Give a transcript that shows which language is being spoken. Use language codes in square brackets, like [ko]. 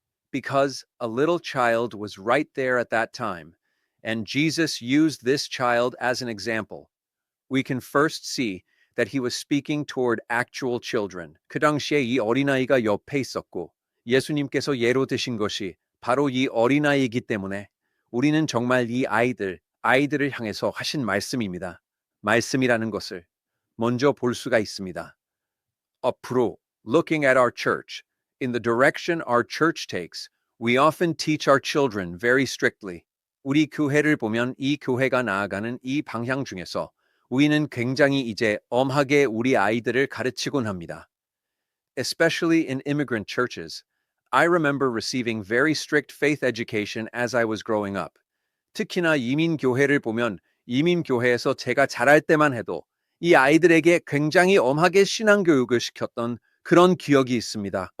[en] Because a little child was right there at that time, and Jesus used this child as an example, we can first see that he was speaking toward actual children. [ko] 그 당시에 이 어린아이가 옆에 있었고 예수님께서 예로 드신 것이 바로 이 어린아이이기 때문에 우리는 정말 이 아이들을 향해서 하신 말씀입니다. 말씀이라는 것을 먼저 볼 수가 있습니다. 앞으로, [en] looking at our church, in the direction our church takes, we often teach our children very strictly. [ko] 우리 교회를 보면 이 교회가 나아가는 이 방향 중에서 우리는 굉장히 이제 엄하게 우리 아이들을 가르치곤 합니다. [en] Especially in immigrant churches, I remember receiving very strict faith education as I was growing up. [ko] 특히나 이민교회를 보면 이민교회에서 제가 자랄 때만 해도 이 아이들에게 굉장히 엄하게 신앙교육을 시켰던 그런 기억이 있습니다.